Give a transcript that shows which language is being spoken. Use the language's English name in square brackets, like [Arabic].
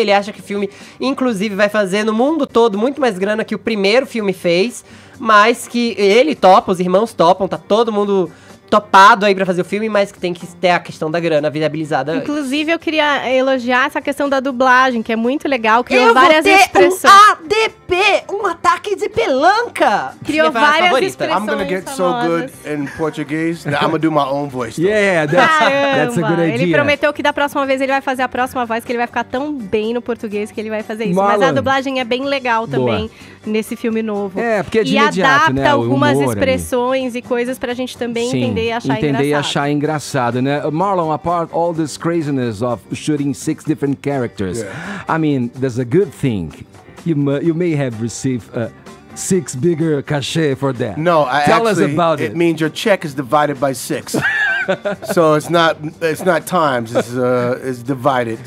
[Portuguese] Ele acha que o filme, inclusive, vai fazer no mundo todo muito mais grana que o primeiro filme fez, mas que ele topa, os irmãos topam, tá todo mundo topado aí pra fazer o filme, mas que tem que ter a questão da grana viabilizada. Inclusive, eu queria elogiar essa questão da dublagem, que é muito legal. Criou várias expressões. Um ADP, um ataque de pelanca. Criou várias expressões. [English] I'm gonna get so good in Portuguese that I'm gonna do my own voice. Yeah, that's a good idea. [Portuguese] Ele prometeu que da próxima vez ele vai fazer a próxima voz, que ele vai ficar tão bem no português que ele vai fazer isso. Marlon. Mas a dublagem é bem legal também nesse filme novo. Porque é de e imediato, adapta né? algumas expressões e coisas pra gente também entender e achar engraçado, né? [English] Marlon, apart all this craziness of shooting 6 different characters, I mean, there's a good thing. You may have received 6 bigger cachet for that. No, Tell us about it. It means your check is divided by 6. So it's not times, it's divided.